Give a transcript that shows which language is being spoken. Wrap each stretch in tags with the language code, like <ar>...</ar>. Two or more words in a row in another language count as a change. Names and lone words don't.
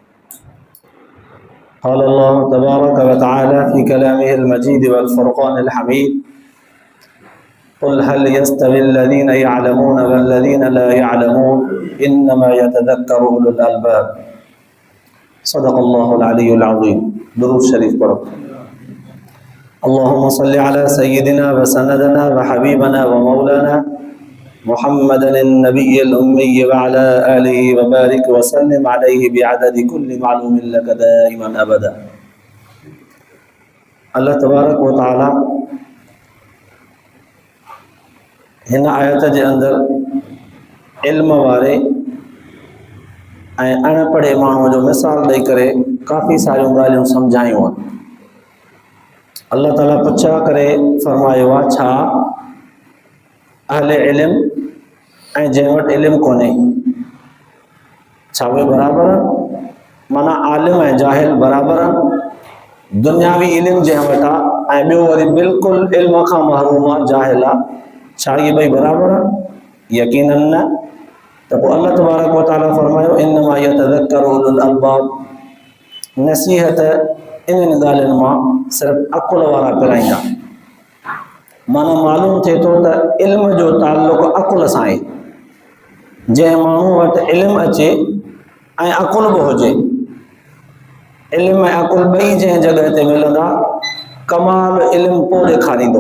<ar>قال الله تبارك وتعالى في كلامه المجيد والفرقان الحميد: قل هل يستوي الذين يعلمون والذين لا يعلمون إنما يتذكر أولو الألباب. صدق الله العلي العظيم.</ar> <sd>درود شريف पढ़ो.</sd> <ar>اللهم صل على سيدنا وسندنا وحبيبنا ومولانا محمد النبي الأمي وعلى آله وبارك وسلم عليه بعدد كل معلوم لك دائما أبدا.</ar> <sd>अल्लाह तबारक व ताला हिन आयत जे अंदर इल्म वारे ऐं अणपढ़े माण्हूअ जो मिसाल ॾेई करे काफ़ी सारियूं ॻाल्हियूं सम्झायूं आहिनि। अल्लाह ताला पुछा करे फरमायो आहे छा अहले इल्म ऐं जंहिं वटि इल्म कोन्हे छा उहे बराबरि आहिनि? माना आलिम ऐं जाहिल बराबरि आहिनि। दुनियावी इल्म जंहिं वटि आहे ऐं ॿियो वरी बिल्कुलु इल्म खां महरूम आहे, जाहिल आहे, छा इहे ॿई बराबरि आहिनि? यकीनन न। त पोइ अल्लाह तबारक व तआला फरमायो</sd> <ar>إنما يتذكر أولو الألباب.</ar> <sd>नसीहत इन्हनि ॻाल्हियुनि मां सिर्फ़ु अकुल वारा पिराईंदा। माना मालूम थिए थो त इल्म जो ताल्लुक़ अकुल सां आहे। जंहिं माण्हू वटि इल्म अचे ऐं अकुल बि हुजे, इल्म ऐं अकुल ॿई जंहिं जॻह ते मिलंदा, कमाल इल्म पोइ ॾेखारींदो।</sd>